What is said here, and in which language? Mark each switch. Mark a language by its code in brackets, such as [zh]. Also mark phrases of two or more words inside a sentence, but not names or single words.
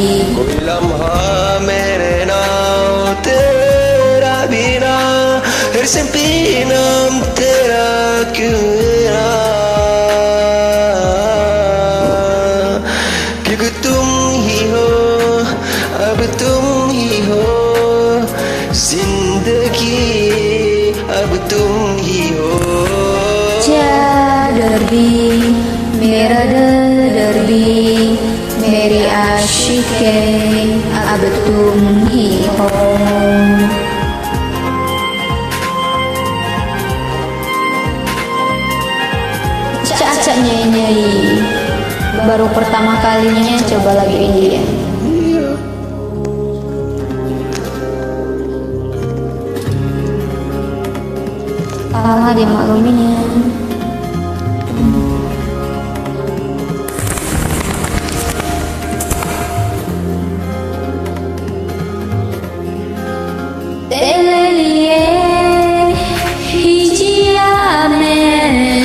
[hi] कोई लम्हा मेरे नाम तेरा बिना हर नाम तेरा क्यों अब तुम ही हो जिंदगी अब तुम ही हो। चादर भी मेरा दर्द भी मेरी आशिक़े अब तुम ही हो। [id] Caca nyanyi baru pertama kalinya coba lagu ini ya. Salah dimaklumin ya. [hi] तेरे लिए ही जिया मैं